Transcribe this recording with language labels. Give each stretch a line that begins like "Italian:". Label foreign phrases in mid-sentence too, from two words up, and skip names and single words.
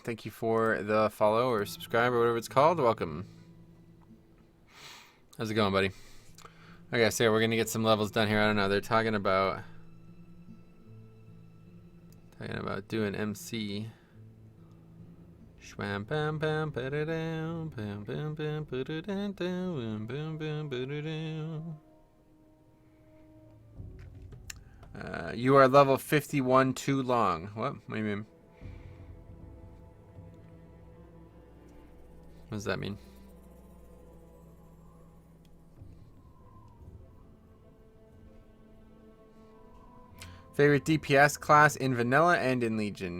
English: Thank you for the follow or subscribe or whatever it's called. Welcome. How's it going, buddy? Okay, so yeah, we're gonna get some levels done here. I don't know. They're talking about doing MC. Shwam bam bam ba-da-dam, bam bam bam ba-da-dam, bam bam bam ba-da-dam. You are level 51 too long. What? What do you mean? What does that mean? Favorite DPS class in Vanilla and in Legion?